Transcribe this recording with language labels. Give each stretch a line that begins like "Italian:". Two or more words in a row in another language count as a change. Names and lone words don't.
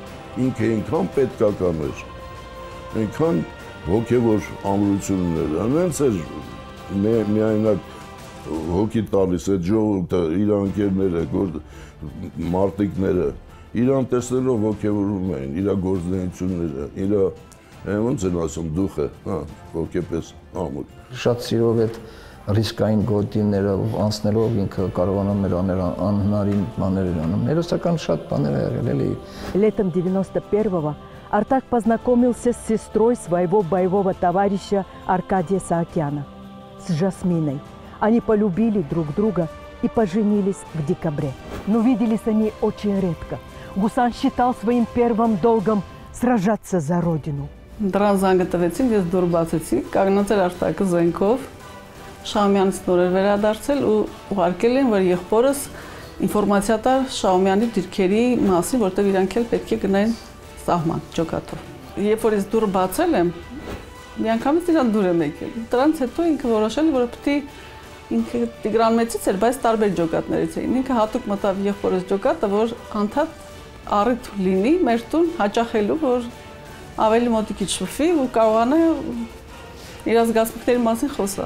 Armenian: Ինքը ինքան պետքական էր, ինքան հոգևոր ամրություններ, անենց էր միայնակ հոգի տալիս այդ ժողովուրդը, իր ընկերները, մարտիկները, իրան տեսնելով ոգևորում էին, իր գործունեությունները, իր ոնց են ասում դուխը, ոգեպես ամուր։ Շատ սիրով այդ ռիսկային գոտիներով անցնելով ինքը կարողանում էր անել անհնարին բաներ անում։ Հերոսական շատ բաներ ա եղել էլի։
Russian: Летом 91-го Артак познакомился с сестрой своего боевого товарища Аркадия Саакяна, с Жасминой. Они полюбили друг друга и поженились в декабре. Но виделись они очень редко. Гусан считал своим первым долгом сражаться за родину.
Armenian: Դրան զանգը տվեցին, ես դուր բացեցի, կանգնած էր Արտակը զենքով, Շահումյանից նոր էր վերադարձել ու ուղարկել են, որ եղբորս ինֆորմացիա տար Շահումյանի դիրքերի մասին, որտեղ իրանք էլ պետք է գնային սահման ջոկատով։ Երբ որ ես դուր բացել եմ, միանգամից իրան դուր եմ եկել։ Դրանից հետո ինքը որոշել, որ պետք է ինքը Տիգրան մեծից էր, բայց տարբեր ջոկատներից էին։ Ինքը հատուկ մտավ եղբորս ջոկատը, որ անդադ առիթ լինի մեր տուն հաճախելու, որ ավելի մոտիկի չփվի ու կարողանա իր զգացմունքների մասին խոսալ։